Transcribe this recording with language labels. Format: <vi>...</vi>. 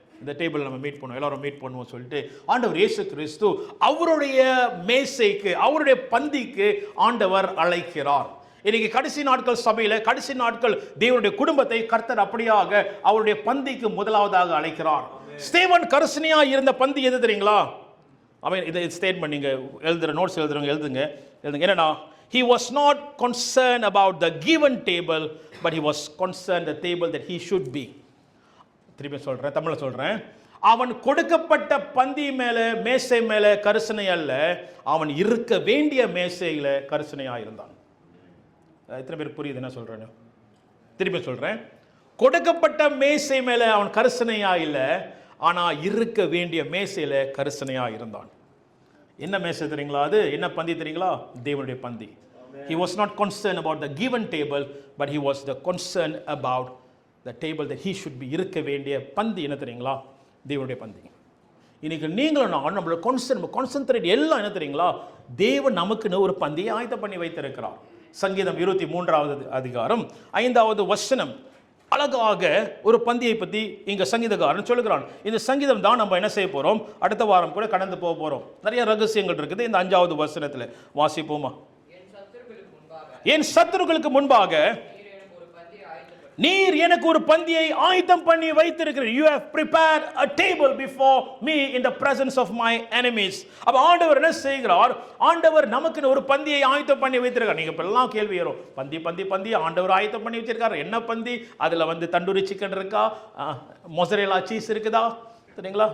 <ta>இந்த டேபிள் நம்ம மீட் பண்ணுவோம், எல்லாரும் மீட் பண்ணுவோம் சொல்லிட்டு ஆண்டவர் இயேசு கிறிஸ்து அவருடைய மேசைக்கு, அவருடைய பந்திக்கு ஆண்டவர் அழைக்கிறார். இன்னைக்கு கடைசி நாட்கள் சபையில, கடைசி நாட்கள் தேவனுடைய குடும்பத்தை கர்த்தர் அப்படியாக அவருடைய பந்திக்கு முதலாவதாக அழைக்கிறார். ஸ்தேவான் கரிசனையா இருந்த பந்தி எது தெரியுங்களா? இதை ஸ்டேட்மெண்ட் நீங்கள் எழுதுகிற நோட்ஸ் எழுதுறவங்க எழுதுங்க. என்னன்னா,</ta> <en>he was not concerned about the given table, but he was concerned the table that he should be.</en> <ta>திருப்பி சொல்கிறேன், தமிழில் சொல்கிறேன். அவன் கொடுக்கப்பட்ட பந்தி மேலே, மேசை மேலே கரிசனை அல்ல, அவன் இருக்க வேண்டிய மேசையில் கரிசனையாக இருந்தான். எத்தனை பேர் புரியுது என்ன சொல்கிறேன்னு? திருப்பி சொல்கிறேன். கொடுக்கப்பட்ட மேசை மேலே அவன் கரிசனையாக இல்லை, ஆனால் இருக்க வேண்டிய மேசையில் கரிசனையாக இருந்தான். என்ன மேசை தெரியுங்களா? அது என்ன பந்தி தெரியுங்களா? தேவனுடைய பந்தி.</ta> <en>He was not concerned about the given table, but he was the concerned about the table that he should be.</en> <ta>இருக்க வேண்டிய பந்தி என்ன தெரியுங்களா? தேவனுடைய பந்தி. இன்னைக்கு நீங்களும் நான் நம்மளோட கான்சென்ட்ரேட் எல்லாம் என்ன தெரியுங்களா? தேவன் நமக்குன்னு ஒரு பந்தியை ஆயத்தம் பண்ணி வைத்திருக்கிறார். சங்கீதம் 23ஆவது அதிகாரம் 5வது வசனம் அழகாக ஒரு பந்தியை பற்றி இங்கே சங்கீதக்காரன் சொல்லுகிறான். இந்த சங்கீதம் தான் நம்ம என்ன செய்ய போகிறோம், அடுத்த வாரம் கூட கடந்து போக போகிறோம். நிறைய ரகசியங்கள் இருக்குது இந்த 5வது வசனத்தில். வாசிப்போமா? என் சத்துருக்களுக்கு முன்பாக நீர் எனக்கு ஒரு பந்தியை ஆயத்தம் பண்ணி வைத்திருக்கிறீர்.</ta> <en>You have prepared a table before me in the presence of my enemies.</en> <ta>அப்ப ஆண்டவர் என்ன செய்கிறார்? ஆண்டவர் நமக்கு ஒரு பந்தியை ஆயத்தம் பண்ணி வைத்திருக்கார். நீங்க இப்பெல்லாம் கேள்வி வரும், பந்தி பந்தி பந்தி ஆண்டவர் ஆயத்தம் பண்ணி வச்சிருக்காரு, என்ன பந்தி? அதுல தண்டூரி சிக்கன் இருக்கா, மொசரேலா சீஸ் இருக்குதா, சரிங்களா?</ta>